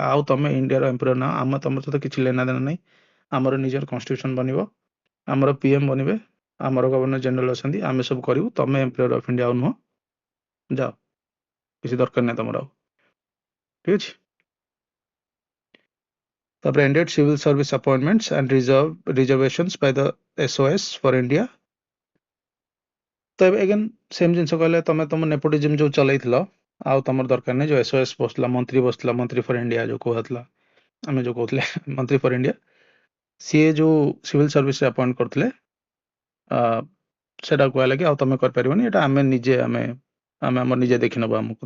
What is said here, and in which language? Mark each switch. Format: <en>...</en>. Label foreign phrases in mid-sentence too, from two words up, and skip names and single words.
<or>ଆଉ ତମେ ଇଣ୍ଡିଆର ଏମ୍ପିରର ନା, ଆମେ ତମର ସହିତ କିଛି</or> <hi>लेना देना</hi> <or>ନାହିଁ। ଆମର ନିଜର କନଷ୍ଟିଟ୍ୟୁସନ ବନିବ, ଆମର ପିଏମ ବନିବେ, ଆମର</or> <en>governor general</en> <or>ଅଛନ୍ତି, ଆମେ ସବୁ କରିବୁ। ତମେ</or> <en>emperor of India</en> <or>ଆଉ ନୁହଁ, ଯାଅ, କିଛି ଦରକାର ନାହିଁ ତମର ଆଉ। ଠିକ ଅଛି।</or> <en>ତାପରେ ended civil service appointments and reservations by the SOS for India।</en> <or>ତ ଏବେ</or> <en>again same</en> <or>ଜିନିଷ କହିଲେ, ତମେ ତମ ନେପୋଟିଜିମ୍ ଯୋଉ ଚଲେଇଥିଲ ଆଉ ତମର ଦରକାର ନାହିଁ। ଯୋଉ SOS ବସିଥିଲା, ମନ୍ତ୍ରୀ ବସିଥିଲା, ମନ୍ତ୍ରୀ ଫର ଇଣ୍ଡିଆ ଯୋଉ କୁହାଥିଲା, ଆମେ ଯୋଉ କହୁଥିଲେ ମନ୍ତ୍ରୀ ଫର ଇଣ୍ଡିଆ, ସିଏ ଯୋଉ ସିଭିଲ ସର୍ଭିସରେ ଆପଏଣ୍ଟ କରିଥିଲେ, ସେଟା କୁହାହେଲା କି ଆଉ ତମେ କରିପାରିବନି, ଏଟା ଆମେ ନିଜେ ଆମେ ଆମେ ଆମର ନିଜେ ଦେଖିନେବୁ ଆମ କଥା।</or>